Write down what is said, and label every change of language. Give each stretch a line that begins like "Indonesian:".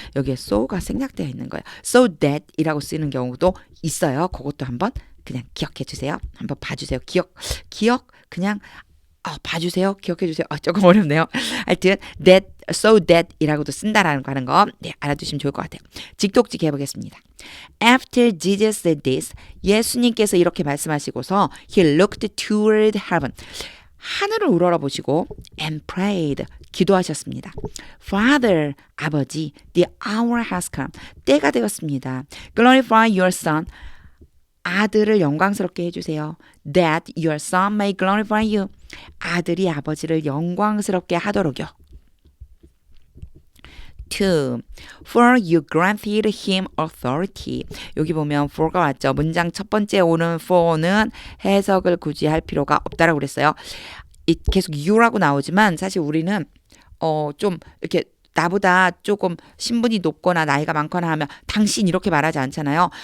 Korean: 여기에 so가 생략되어 있는 거예요. so that 이라고 쓰는 경우도 있어요. 그것도 한번 그냥 기억해 주세요. 한번 봐주세요. 기억 그냥 봐주세요. 기억해 주세요. 조금 어렵네요. 하여튼 that, so that 이라고도 쓴다라는 거 하는 거 네, 알아두시면 좋을 것 같아요. 직독직 해보겠습니다.
English: After Jesus said this,
Korean: 예수님께서 이렇게 말씀하시고서
English: he looked toward heaven.
Korean: 하늘을 우러러보시고
English: and prayed,
Korean: 기도하셨습니다.
English: Father, 아버지, the hour has come.
Korean: 때가 되었습니다.
English: Glorify your son.
Korean: 아들을 영광스럽게 해주세요.
English: That your son may glorify you.
Korean: 아들이 아버지를 영광스럽게 하도록요. 2.
English: For you granted him authority.
Korean: 여기 보면 for가 왔죠. 문장 첫 번째 오는 for는 해석을 굳이 할 필요가 없다라고 그랬어요. 계속 you라고 나오지만 사실 우리는 좀 이렇게 나보다 조금 신분이 높거나 나이가 많거나 하면 당신 이렇게 말하지 않잖아요.